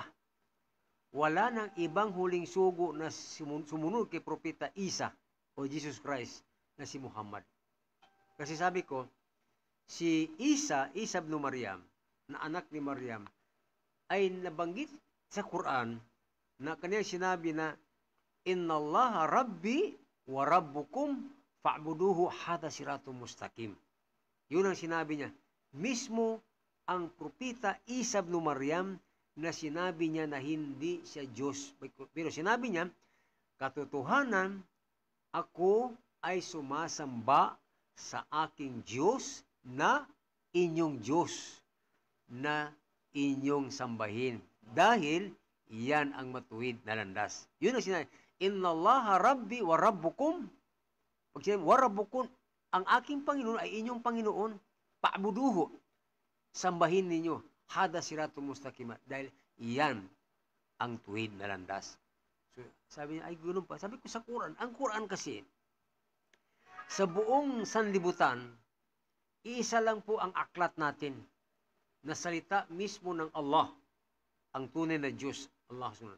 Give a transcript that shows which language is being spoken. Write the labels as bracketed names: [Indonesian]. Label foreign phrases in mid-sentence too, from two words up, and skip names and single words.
[Filipino] Wala nang ibang huling sugo na sumunod kay Propeta Isa o Jesus Christ na si Muhammad. Kasi sabi ko, si Isa ibn Maryam, na anak ni Maryam, ay nabanggit sa Quran na kaniyang sinabi na, [Arabic] إن الله ربي وربكم فاعبدوه هذا صراط مستقيم. [Filipino] Yun ang sinabi niya. Mismo ang Propeta Isa ibn Maryam na sinabi niya na hindi siya Diyos. Pero sinabi niya, katotohanan, ako ay sumasamba sa aking Diyos na inyong Diyos na inyong sambahin. Dahil iyan ang matuwid na landas. Yun ang sinabi. [Arabic] إن الله ربي وربكم. [Filipino] Pag sinabi, [Arabic] وربكم, [Filipino] ang aking Panginoon ay inyong Panginoon. Pa'buduhu. Sambahin ninyo. [Arabic] هذا صراط مستقيم. [Filipino] Dahil iyan ang tuwid na landas. So, sabi niya, ay ganoon pa. Sabi ko sa Quran, ang Quran kasi, sa buong sanlibutan, iisa lang po ang aklat natin na salita mismo ng Allah, ang tunay na Diyos, [Arabic] الله سبحانه.